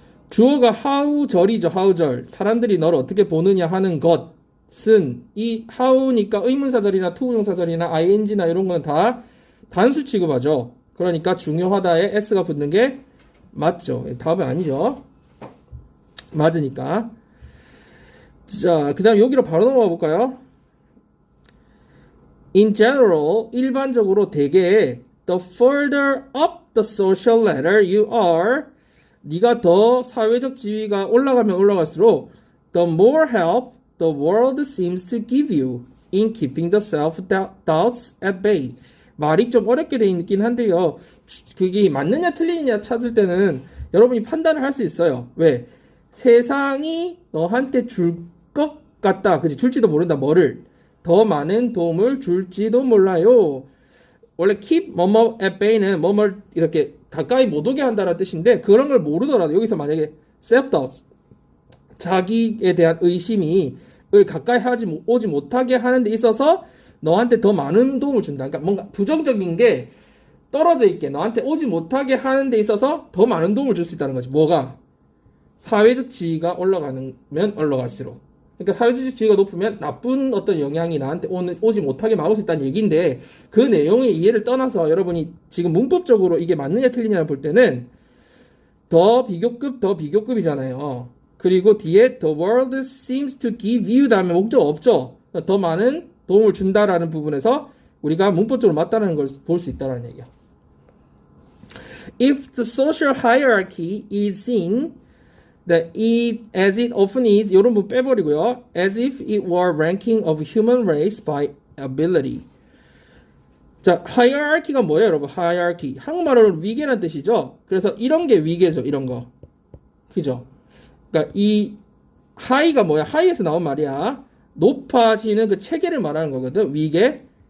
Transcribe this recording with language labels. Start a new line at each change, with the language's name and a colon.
Korean: 주어가 how절이죠, how절. 사람들이 너를 어떻게 보느냐 하는 것은 이 how니까 의문사절이나 투부정사절이나 ing나 이런 거는 다 단수 취급하죠. 그러니까 중요하다에 s가 붙는 게 맞죠. 답은 아니죠. 맞으니까. 자, 그 다음 여기로 바로 넘어가 볼까요?
English: In general,
Korean: 일반적으로 대개
English: the further up the social ladder you are,
Korean: 네가 더 사회적 지위가 올라가면 올라갈수록
English: the more help the world seems to give you in keeping the self-doubts at bay.
Korean: 말이 좀 어렵게 돼 있긴 한데요. 그게 맞느냐 틀리느냐 찾을 때는 여러분이 판단을 할 수 있어요. 왜? 세상이 너한테 줄 것 같다. 그치? 줄지도 모른다. 뭐를? 더 많은 도움을 줄지도 몰라요. 원래 keep 뭐뭐 at bay는 뭐뭐 이렇게 가까이 못 오게 한다는 뜻인데 그런 걸 모르더라도 여기서 만약에 self-doubts 자기에 대한 의심이 을 가까이 오지 못하게 하는 데 있어서 너한테 더 많은 도움을 준다. 그러니까 뭔가 부정적인 게 떨어져 있게 너한테 오지 못하게 하는 데 있어서 더 많은 도움을 줄 수 있다는 거지. 뭐가? 사회적 지위가 올라가면 올라갈수록. 그러니까 사회적 지위가 높으면 나쁜 어떤 영향이 나한테 오지 못하게 막을 수 있다는 얘기인데 그 내용의 이해를 떠나서 여러분이 지금 문법적으로 이게 맞느냐 틀리냐를 볼 때는 더 비교급이잖아요. 그리고 뒤에
English: the world seems to give you
Korean: 다음에 목적 없죠. 더 많은 도움을 준다라는 부분에서 우리가 문법적으로 맞다는 걸 볼 수 있다는 얘기야.
English: If the social hierarchy is seen that it, as it often is,
Korean: 이런 부분 빼버리고요.
English: As if it were ranking of human race by ability.
Korean: 자, hierarchy가 뭐예요, 여러분?
English: hierarchy.
Korean: 한국말로는 위계라는 뜻이죠. 그래서 이런 게 위계죠, 이런 거. 그죠? 그러니까 이 high가 뭐야? high에서 나온 말이야. 높아지는 그 체계를 말하는 거거든. 위계.